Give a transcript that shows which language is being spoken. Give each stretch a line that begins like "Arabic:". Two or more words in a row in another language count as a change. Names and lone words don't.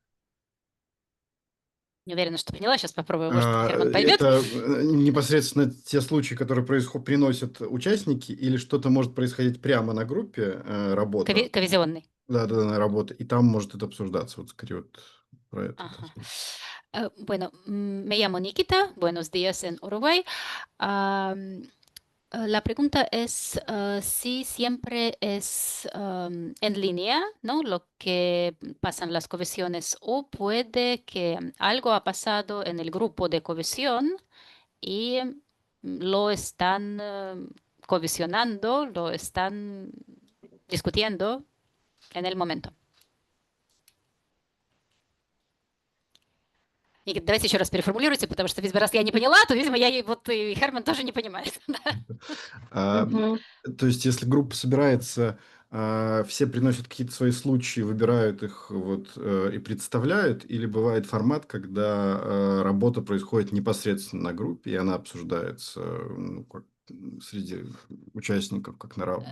Russian: Не уверена, что поняла. Сейчас попробую, может, Герман поймет. Это непосредственно те случаи, которые приносят участники, или что-то может происходить прямо на группе работа? Ковизионный. Да, работа. И там может это обсуждаться. Вот скорее вот про это.
Spanish: Ajá. Bueno, me llamo Nikita. Buenos días en Uruguay. La pregunta es si siempre es en línea, ¿no? Lo que pasan las covisiones, o puede que algo ha pasado en el grupo de covisión y lo están covisionando, lo están discutiendo en el momento.
Russian: И давайте еще раз переформулируйте, потому что, видимо, раз я не поняла, то, видимо, вот и Херман тоже не понимает. Мгм. То есть, если группа собирается, все приносят какие-то свои случаи, выбирают их вот, и представляют, или бывает формат, когда работа происходит непосредственно на группе, и она обсуждается среди участников, как на равных?